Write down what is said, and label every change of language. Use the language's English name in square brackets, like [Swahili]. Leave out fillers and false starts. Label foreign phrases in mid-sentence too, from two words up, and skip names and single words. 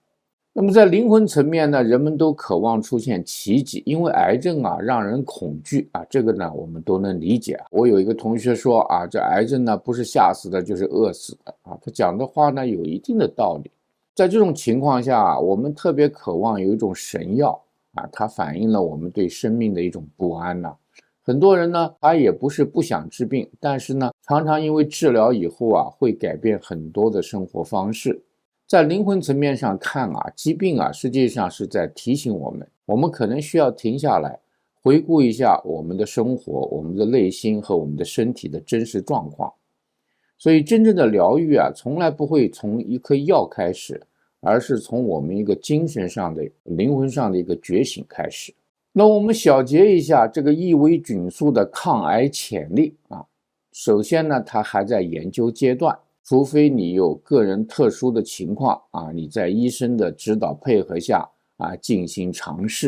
[Chinese] 那麼在靈魂層面呢，人們都渴望出現奇蹟，因為癌症讓人恐懼這個呢我們都能理解。我有一個同學說這癌症呢不是嚇死的就是餓死的他講的話呢有一定的道理。在這種情況下我們特別渴望有一種神藥它反映了我們對生命的一種不安很多人呢他也不是不想治病，但是呢常常因為治療以後會改變很多的生活方式。在靈魂層面上看疾病實際上是在提醒我們可能需要停下來回顧一下我們的生活、我們的內心和我們的身體的真實狀況。所以真正的療癒從來不會從一顆藥開始，而是從我們一個精神上的、靈魂上的一個覺醒開始。那我們小結一下這個伊維菌素的抗癌潛力首先呢，它還在研究階段，除非你有個人特殊的情況你在醫生的指導配合下進行嘗試。